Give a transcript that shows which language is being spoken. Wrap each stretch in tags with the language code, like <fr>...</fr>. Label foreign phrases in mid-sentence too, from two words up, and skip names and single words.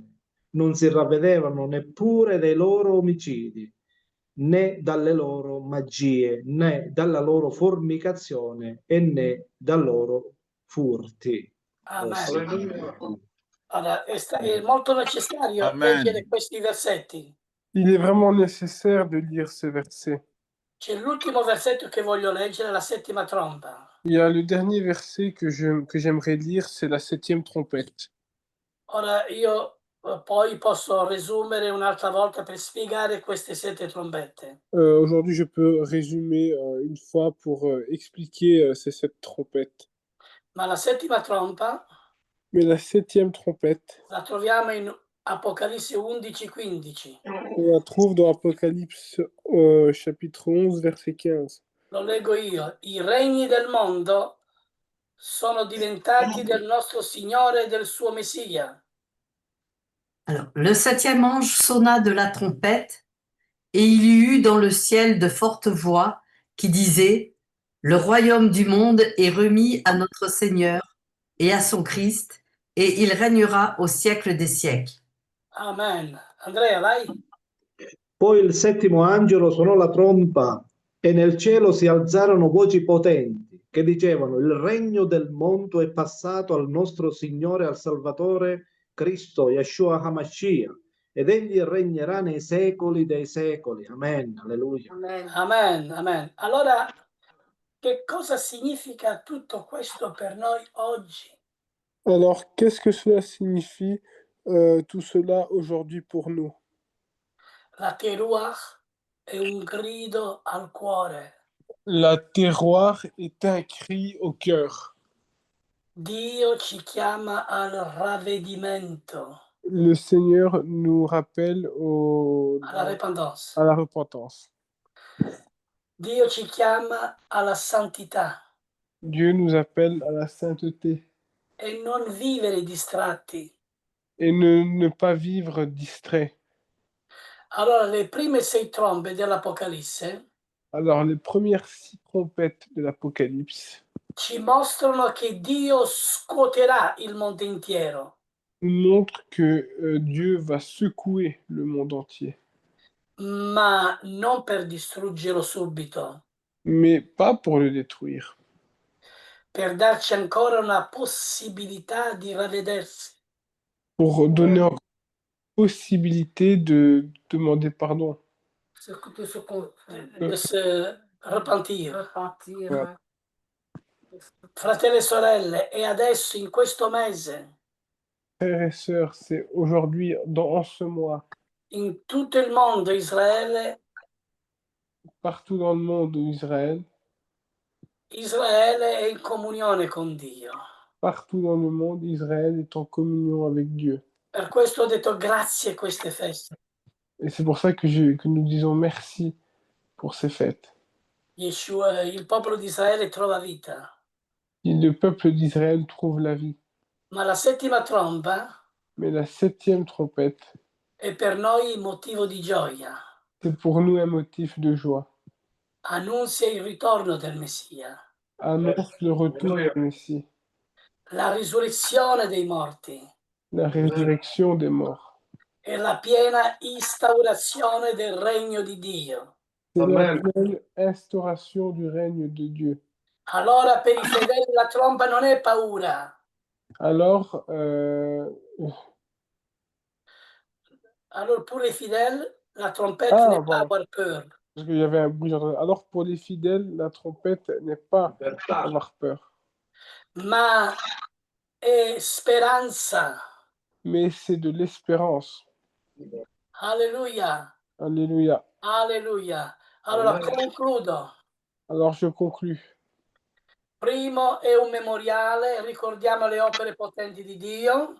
<it>Non si ravvedevano neppure dei loro omicidi, né dalle loro magie, né dalla loro fornicazione e né dai loro furti. Amen. Allora, è molto necessario leggere questi versetti.</it> <fr>Il est vraiment nécessaire de lire ce verset.</fr> <it>C'è l'ultimo versetto che voglio leggere, la settima tromba.</it> <fr>Il y a le dernier verset que j'aimerais lire, c'est la 7e trompette.</fr> <it>Ora io poi posso riassumere un'altra volta per spiegare queste 7 trombette.</it> <fr>Aujourd'hui, je peux résumer une fois pour expliquer ces 7 trompettes.</fr> <it>Ma la settima tromba</it> <fr>Mais la 7e trompette,</fr> <it>la troviamo in Apocalisse 11:15.</it> <fr>on la trouve dans Apocalypse chapitre 11, verset 15.</fr> <it>Lo leggo io. I regni del mondo sono diventati del nostro Signore e del suo Messia.</it> <fr>Alors, le 7e ange sonna de la trompette, et il y eut dans le ciel de fortes voix qui disaient: le royaume du monde est remis à notre Seigneur et à son Christ, et il régnera au siècle des siècles.</fr> <it>Amen. Andrea, vai. Poi il settimo angelo suonò la tromba e nel cielo si alzarono voci potenti che dicevano: il regno del mondo è passato al nostro Signore e al Salvatore Cristo,</it> <he>Yeshua HaMashiach,</he> <it>ed egli regnerà nei secoli dei secoli. Amen. Alleluia. Amen, amen. Allora, che cosa significa tutto questo per noi oggi?</it> <fr>Alors, qu'est-ce que cela signifie, tout cela aujourd'hui pour nous?</fr> <it>La teruach è un grido al cuore.</it> <fr>La terroir est un cri au cœur.</fr> <it>Dio ci chiama al ravvedimento,</it> <fr>Le Seigneur nous rappelle</fr> <it>alla repentance.</it> <fr>à la repentance.</fr> <it>Dio ci chiama alla santità</it> <fr>Dieu nous appelle à la sainteté</fr> <it>e non vivere distratti.</it> <fr>et ne pas vivre distrait.</fr> <it>Allora, le prime 6 trombe dell'Apocalisse</it> <fr>Alors, les premières 6 trompettes de l'Apocalypse</fr> <it>ci mostrano che Dio scuoterà il mondo intero,</it> <fr>nous montrent que Dieu va secouer le monde entier,</fr> <it>ma non per distruggerlo subito,</it> <fr>mais pas pour le détruire,</fr> <it>per darci ancora una possibilità di ravvedersi.</it> <fr>pour donner encore la possibilité de demander pardon. De se repentir. Repentir. Voilà.</fr> <it>Fratelli e sorelle, e adesso in questo mese,</it> <fr>Frères et sœurs, c'est aujourd'hui, en ce mois,</fr> <it>in tutto il mondo, Israele</it> <fr>partout dans le monde d'Israël,</fr> <it>Israele è in comunione con Dio.</it> <fr>partout dans le monde, Israël est en communion avec Dieu.</fr> <it>Per questo ho detto grazie a queste feste.</it> <fr>Et c'est pour ça que nous disons merci pour ces fêtes.</fr> <it>Yeshua, il popolo di Israele trova vita,</it> <fr>Et le peuple d'Israël trouve la vie.</fr> <it>ma la settima tromba</it> <fr>Mais la 7e trompette,</fr> <it>è per noi motivo di gioia.</it> <fr>c'est pour nous un motif de joie.</fr> <it>Annunzia il ritorno del Messia,</it> <fr>Annonce le retour du Messie,</fr> <it>la risurrezione dei morti</it> <fr>la résurrection des morts.</fr> <it>e la piena instaurazione del regno di Dio.</it> <fr>C'est la pleine instauration du règne de Dieu.</fr> <it>Allora per i fedeli la tromba non è paura.</it> <fr>Alors, Allora pour les fidèles, la trompette Ah, n'est pas voilà. avoir peur, parce qu'il y avait un bruit, j'entendais. Alors pour les fidèles, la trompette n'est pas avoir peur,</fr> <it>ma è speranza.</it> <fr>mais c'est de l'espérance. Alleluia, Alléluia.</fr> <it>alleluia. Allora concludo.</it> <fr>Alors je conclus.</fr> <it>Primo è un memoriale, ricordiamo le opere potenti di Dio.</it>